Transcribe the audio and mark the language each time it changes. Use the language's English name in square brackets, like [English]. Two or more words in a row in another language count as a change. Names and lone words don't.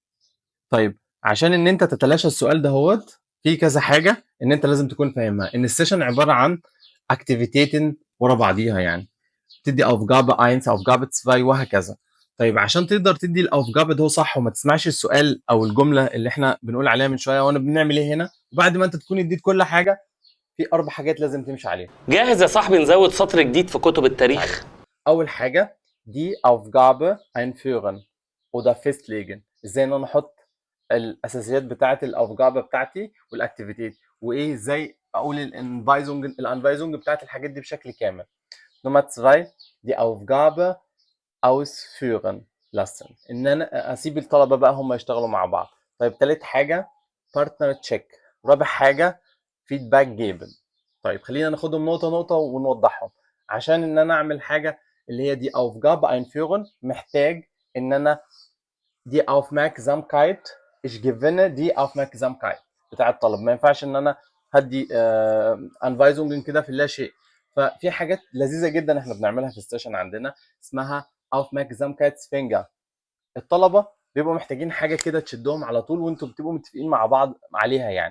[Arabic] طيب عشان ان انت تتلاشى السؤال ده في كذا حاجه ان انت لازم تكون فاهمها، ان السيشن عباره عن اكتيفيتيتن ورا بعضيها، يعني تدي [German] Aufgabe 1 Aufgabe 2 [Arabic] وهكذا. طيب عشان تقدر تدي الأوفجابة ده صح وما تسمعش السؤال او الجمله اللي احنا بنقول عليها من شويه وانا بنعمل ايه هنا، وبعد ما انت تكون اديت كل حاجه، في 4 حاجات لازم تمشي عليها. جاهز يا صاحبي نزود سطر جديد في كتب التاريخ. اول حاجه دي [German] Aufgabe einführen oder festlegen، [Arabic] ازاي ان انا احط الاساسيات بتاعه الافجابه بتاعتي والاكتيفيتيت، وايه ازاي اقول الانفايزونج بتاعه الحاجات دي بشكل كامل. [German] نمرة 2 die Aufgabe ausführen lassen، [Arabic] ان انا اسيب الطلبه بقى هم يشتغلوا مع بعض. طيب تالت حاجه [English] partner check. [Arabic] رابع حاجه feedback geben. طيب خلينا ناخدهم نقطه نقطه ونوضحهم. عشان ان انا اعمل حاجه اللي هي دي [German] Aufgabe einführen، [Arabic] محتاج ان انا دي [German] Aufmerksamkeit ich gewinne [Arabic] دي Aufmerksamkeit بتاع الطلب. ما ينفعش ان انا هدي انفايزونج كده في اللا شيء. ففي حاجات لذيذه جدا احنا بنعملها في السيشن عندنا اسمها Aufmerksamkeitsfinger. الطلبه بيبقوا محتاجين حاجه كده تشدهم على طول، وانتوا بتبقوا متفقين مع بعض عليها يعني.